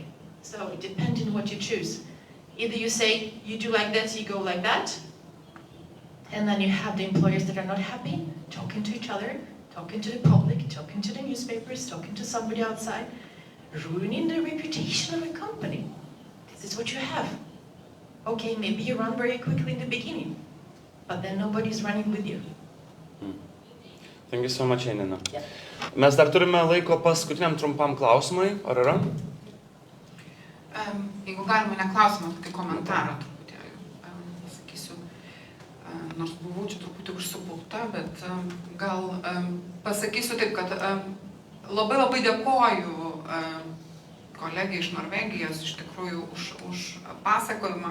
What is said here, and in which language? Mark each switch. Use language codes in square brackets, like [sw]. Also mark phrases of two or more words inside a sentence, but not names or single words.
[en] So it depends on what you choose. Either you say, you do like that, you go like that, and then you have the employers that are not happy, talking to each other, talking to the public, talking to the newspapers, talking to somebody outside, ruining the reputation of a company. This is what you have. Okay, maybe you run very quickly in the beginning, but then nobody's running with you. Thank you so much, Janina. Yeah. [lt] Mes dar turime laiko paskutiniam trumpam klausimui, ar yra? Jeigu galima, ne klausimą, tai komentarą truputėlį pasakysiu. Nors buvau čia truputį užsipulta, bet gal pasakysiu taip, kad labai dėkoju kolegai iš Norvegijos iš tikrųjų už pasakojimą.